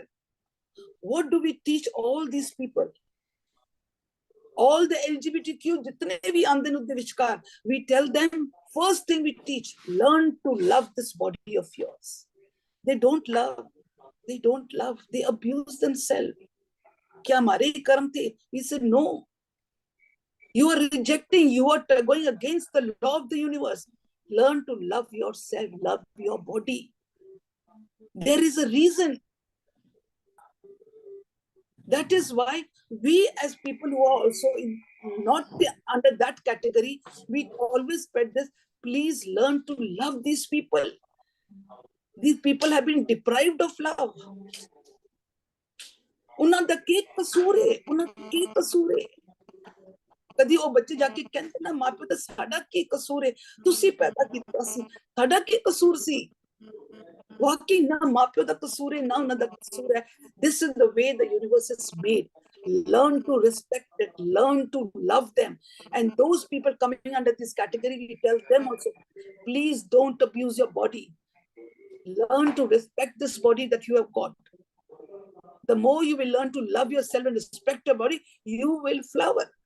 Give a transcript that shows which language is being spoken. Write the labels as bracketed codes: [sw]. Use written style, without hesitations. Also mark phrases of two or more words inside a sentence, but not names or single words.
[en] What do we teach all these people? All the LGBTQ, [pa] ਜਿੰਨੇ ਭੀ ਆਂਦੇ ਨੇ ਉੱਡੇ ਵਿਚਕਾਰ, [en] we tell them, first thing we teach, learn to love this body of yours. They don't love. They don't love. They abuse themselves. [hi] क्या हमारे ही कर्म थे? [en] We said, no. You are rejecting. You are going against the law of the universe. Learn to love yourself. Love your body. There is a reason. That is why we as people who are also not under that category, we always spread this. Please learn to love these people. These people have been deprived of love. [pa] ਉਹਨਾਂ ਦਾ ਕੀ ਕਸੂਰ ਹੈ? ਉਹਨਾਂ ਦਾ ਕੀ ਕਸੂਰ ਹੈ? ਕਦੀ ਉਹ ਬੱਚੇ ਜਾ ਕੇ ਕਹਿੰਦੇ ਨਾ ਮਾਪੇ ਤਾਂ ਸਾਡਾ ਕੀ ਕਸੂਰ ਹੈ? ਤੁਸੀਂ ਪੈਦਾ ਕੀਤਾ ਸੀ, ਸਾਡਾ ਕੀ ਕਸੂਰ ਸੀ? ਵਾਕਈ ਨਾ ਮਾਪਿਓ ਦਾ ਕਸੂਰ ਹੈ, ਨਾ ਉਹਨਾਂ ਦਾ ਕਸੂਰ ਹੈ. [en] This is the way the universe is made. Learn to respect it, learn to love them. And those people coming under this category, we tell them also, please don't abuse your body. Learn to respect this body that you have got. The more you will learn to love yourself and respect your body, you will flower.